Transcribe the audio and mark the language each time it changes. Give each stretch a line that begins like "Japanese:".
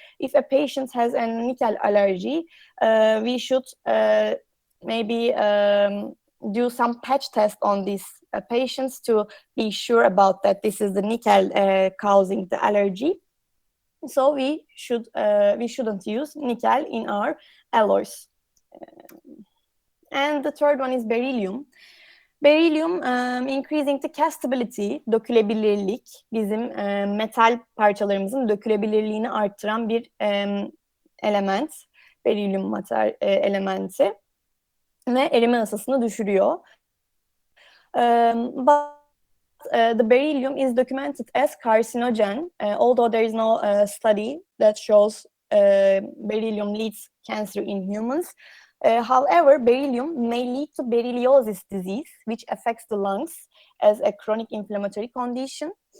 English: If a patient has a nickel allergy, we should maybe do some patch test on these patients to be sure about that this is the nickel causing the allergy. So we shouldn't use nickel in our alloys. And the third one is beryllium. Beryllium increasing the castability,
Turkish: dökülebilirlik, bizim metal parçalarımızın dökülebilirliğini arttıran bir element. Beryllium elementi ve erime ısısını düşürüyor.
English: But the beryllium is documented as carcinogen, although there is no study that shows beryllium leads cancer in humans. However, beryllium may lead to berylliosis disease, which affects the lungs as a chronic inflammatory condition.